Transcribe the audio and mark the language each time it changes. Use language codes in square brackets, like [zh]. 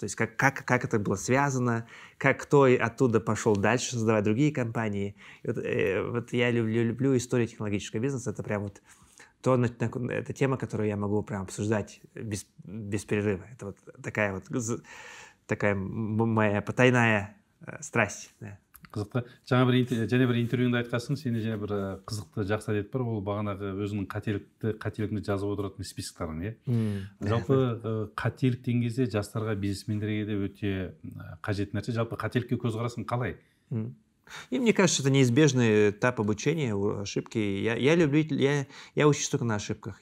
[ru] То есть как это было связано, как кто оттуда пошел дальше создавать другие компании. Вот я люблю историю технологического бизнеса. Это прям вот это тема, которую я могу прям обсуждать без перерыва. Это вот такая моя потайная страсть. Да. [kk] Қызықты. Және бір интервьюңда айтқансың, сені және бір қызықты жақсы әдет бар, ол бағанағы өзінің қателігіңді жазып отыратын списоктарың, иә. Жалпы қателік деген кезде жастарға, бизнесмендерге де өте қажет нәрсе. Жалпы қателікке көзқарасың қалай? [ru] И мне кажется, это неизбежный этап обучения, ошибки. Я учусь только на ошибках.